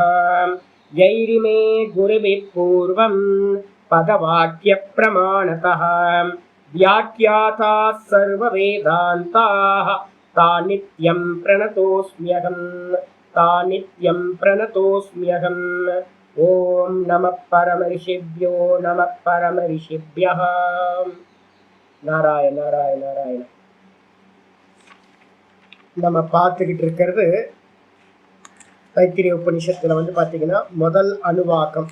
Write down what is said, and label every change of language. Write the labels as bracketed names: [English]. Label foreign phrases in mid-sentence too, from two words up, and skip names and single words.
[Sanskrit] यैरिमे गुरुभिः पूर्वं पदवाक्यप्रमाणतः व्याख्याताः सर्ववेदान्ताः तानित्यं प्रणतोऽस्म्यहम् ॐ नमः परमर्षिभ्यो नमः परमर्षिभ्यः. [Tamil] நாராயண நாராயண நாராயண. நம்ம பார்த்துக்கிட்டு இருக்கிறது தைத்திரிய உபநிஷத்துல வந்து பார்த்தீங்கன்னா முதல் அணுவாக்கம்.